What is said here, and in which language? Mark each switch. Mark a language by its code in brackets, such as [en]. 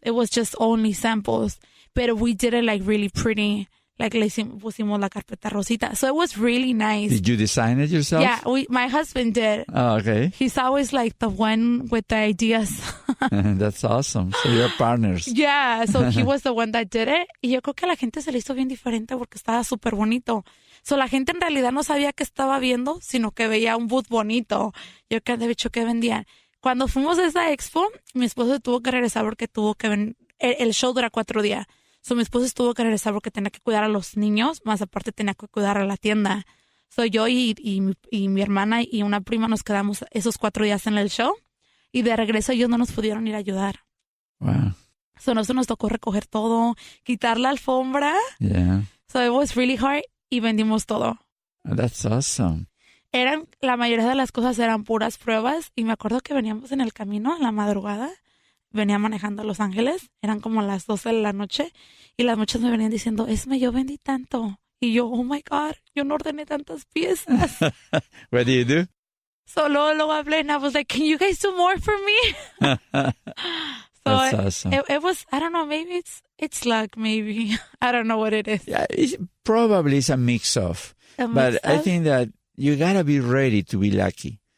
[en] It was just only samples. But we did it like really pretty. Like [es] pusimos la carpeta rosita. [en] So it was really nice. Did you design it yourself? Yeah, my husband did. Oh, okay. He's always like the one with the ideas. That's awesome. So you're partners. Yeah, so he was the one that did it. [es] Y yo creo que a la gente se le hizo bien diferente porque estaba súper bonito. So la gente en realidad no sabía qué estaba viendo, sino que veía un booth bonito. Yo que de hecho que vendían. Cuando fuimos a esa expo, mi esposo tuvo que regresar porque el show dura 4 días. So, mi esposo tuvo que regresar porque tenía que cuidar a los niños, más aparte tenía que cuidar a la tienda. So, yo y mi hermana y una prima nos quedamos esos 4 días en el show. Y de regreso ellos no nos pudieron ir a ayudar. [en] Wow. [es] So, nosotros nos tocó recoger todo, quitar la alfombra. [en] Yeah. So, it was really hard [es] y vendimos todo. [en] That's awesome. [es] La mayoría de las cosas eran puras pruebas. Y me acuerdo que veníamos en el camino en la madrugada. Venía manejando a Los Ángeles, eran como las 12 de la noche, y las muchachas me venían diciendo, yo vendí tanto. Y yo, [en] oh my God, [es] yo no ordené tantas piezas. [en] What do you do? So [es] luego hablé, [en] and I was like, can you guys do more for me? So that's awesome. It was, I don't know, maybe it's luck, maybe. I don't know what it is. Yeah, probably it's a mix of. I think that you got to be ready to be lucky.